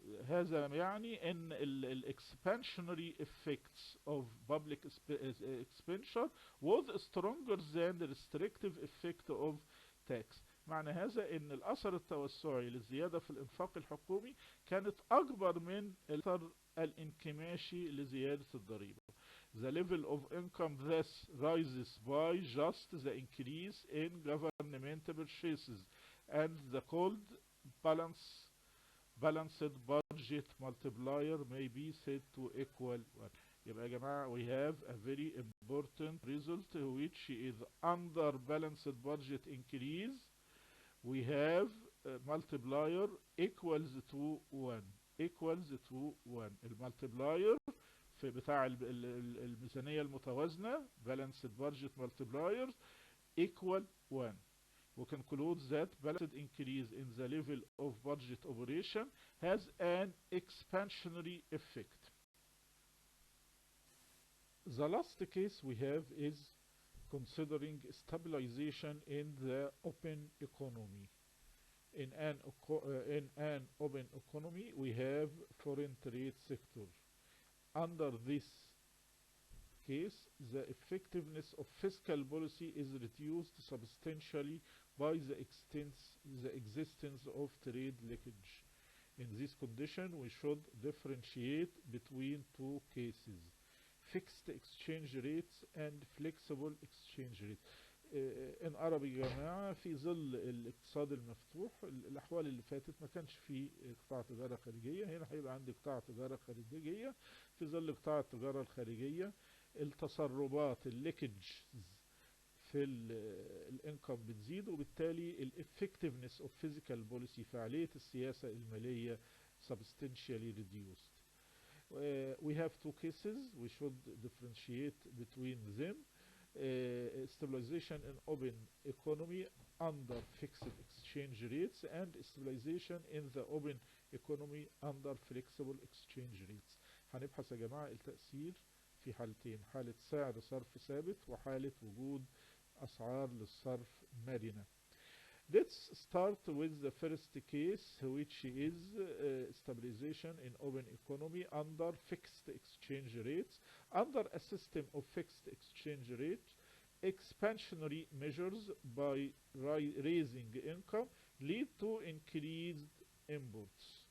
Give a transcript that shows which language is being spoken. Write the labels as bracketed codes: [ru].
[ar] هذا يعني ان [en] expansionary effects of public expenditure was stronger than the restrictive effect of tax. [ar] معنى هذا ان الاثر التوسعي للزيادة في الانفاق الحكومي كانت اكبر من الاثر الانكماشي لزيادة الضريبة. [en] The level of income thus rises by just the increase in government purchases and the called balanced budget multiplier may be said to equal 1. [ar] يبقى يا جماعة [en] we have a very important result which is under balanced budget increase. We have multiplier equals to 1 equals to 1. [ar] المالتبلاير في بتاع الميزانية المتوازنة [en] balanced budget multipliers equal 1. We conclude that balanced increase in the level of budget operation has an expansionary effect. The last case we have is considering stabilization in the open economy. In an open economy, we have foreign trade sector. Under this case, the effectiveness of fiscal policy is reduced substantially by the existence of trade leakage. In this condition, we should differentiate between two cases: fixed exchange rates and flexible exchange rates. [ar] ان عربي يا جماعة، في ظل الاقتصاد المفتوح الاحوال اللي فاتت ما كانش في قطاع تجارة خارجية، هنا هيبقى عندي قطاع تجارة خارجية. في ظل قطاع التجارة الخارجية التسربات الليكج في الانكم بتزيد، وبالتالي الافكتفنس اوف فيزيكال بوليسي، فعالية السياسة المالية [en] substantially reduced. We have two cases we should differentiate between them: stabilization in open economy under fixed exchange rates and stabilization in the open economy under flexible exchange rates. [ar] هنبحث يا جماعة التأثير في حالتين: حالة سعر صرف ثابت وحالة وجود أسعار للصرف مرنة. [en] Let's start with the first case, which is stabilization in open economy under fixed exchange rates. Under a system of fixed exchange rate, expansionary measures by raising income lead to increased imports.